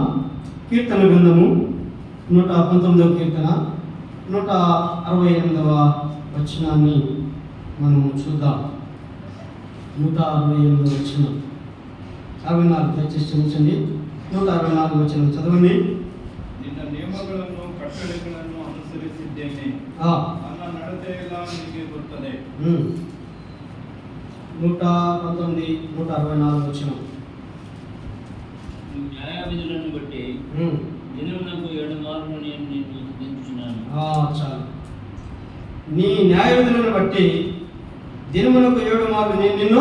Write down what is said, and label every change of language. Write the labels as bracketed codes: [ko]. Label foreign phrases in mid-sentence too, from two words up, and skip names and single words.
[te] కీర్తన గ్రంథము 119వ కీర్తన 168వ వచనాన్ని మనం చూద్దాం. 168వ వచనం 64 దయచేసి క్షమించండి. 164వ వచనం చదవండి. [kn] ನಿನ್ನ ನಿಯಮಗಳನ್ನು ಕಟ್ಟಳೆಗಳನ್ನು ಅನುಸರಿಸಿದ್ದೇನೆ, ನನ್ನ ನಡತೆಯೆಲ್ಲ ನಿನಗೆ ಗೊತ್ತದೆ. [te] 119 164 వచనం. న్యాయవిధులను బట్టి దినమునకు 7 మార్లు నేను నిన్ను స్తుతించుచున్నాను. చాలు. నీ న్యాయ విధులను బట్టి దినమునకు 7 మార్లు నేను నిన్ను.